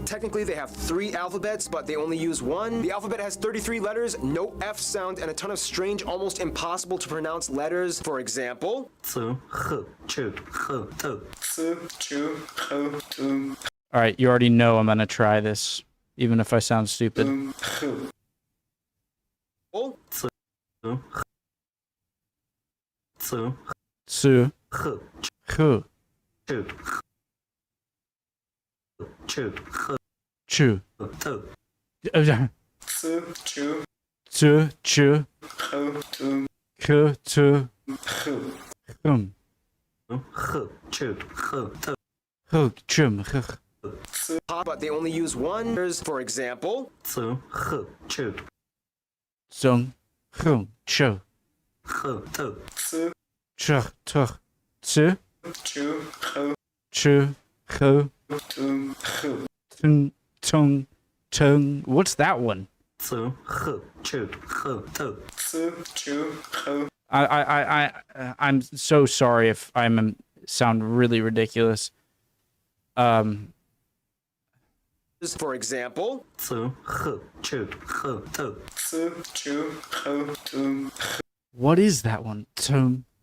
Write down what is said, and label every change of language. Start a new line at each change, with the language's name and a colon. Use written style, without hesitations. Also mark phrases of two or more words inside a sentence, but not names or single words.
English: Technically, they have 3 alphabets, but they only use 1. The alphabet has 33 letters, no F sound, and a ton of strange, almost impossible to pronounce letters. For example, All right, you already know I'm gonna try this, even if I sound stupid. Su, hu, chu, chu, ku, tu, hum, hu, chum, but they only use 1. For example, zong, hum, chu, chu, tu, tu, chu, hu, tung, tung, tung. What's that one? I'm so sorry if I'm sound really ridiculous. for example, What is that one? Tum.